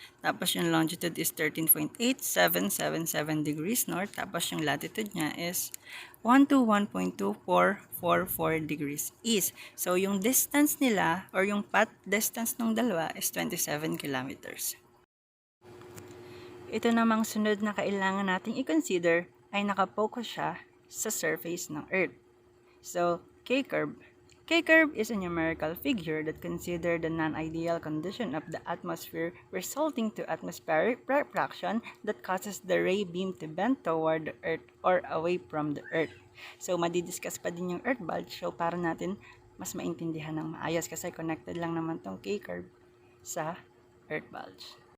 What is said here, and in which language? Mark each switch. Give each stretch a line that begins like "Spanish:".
Filipino: Tapos, yung longitude is 13.8777 degrees north. Tapos, yung latitude niya is 121.2444 degrees east. So, yung distance nila or yung path distance ng dalawa is 27 kilometers. Ito namang sunod na kailangan nating i-consider ay nakapokus siya sa surface ng Earth. So, K-curve.
English: K-curve is a numerical figure that considers the non-ideal condition of the atmosphere resulting to atmospheric refraction that causes the ray beam to bend toward the Earth or away from the Earth.
Filipino: So, madidiscuss pa din yung Earth bulge. So, para natin mas maintindihan ng maayos kasi connected lang naman tong K-curve sa Earth bulge.